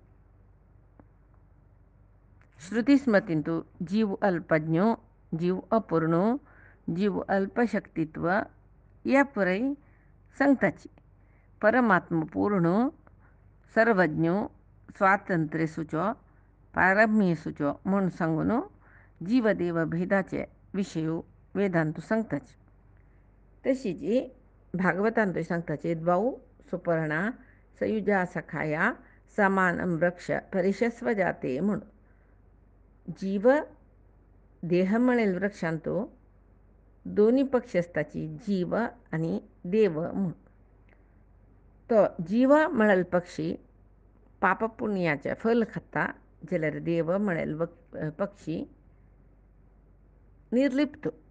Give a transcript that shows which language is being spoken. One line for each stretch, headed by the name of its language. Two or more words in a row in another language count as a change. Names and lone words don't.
Konkani: श्रुती स्मृतींतू जीव अल्पज्ञो जीव अपूर्णो जीव अल्पशक्तित्व या पुराय सांगताची परमात्मा पूर्ण सर्वज्ञो स्वातंत्र्य सुचो पारम्य सुचो म्हूण सांगून जीवदेव भेदाचे विशय वेदांतू सांगताचे तशीच भागवतांतूय सांगताचे
Sanskrit: द्वौ सुपर्णा सयुजा सखाया समानम वृक्ष परिशस्व जाते
Konkani: म्हूण जीव देह म्हळेल वृक्षांतू दोन्ही पक्ष आसताची जीव आनी देव म्हूण तो जीव म्हळेल पक्षी पाप पुण्याचे फल खाता जाल्यार देव म्हळेल पक्षी निर्लिप्त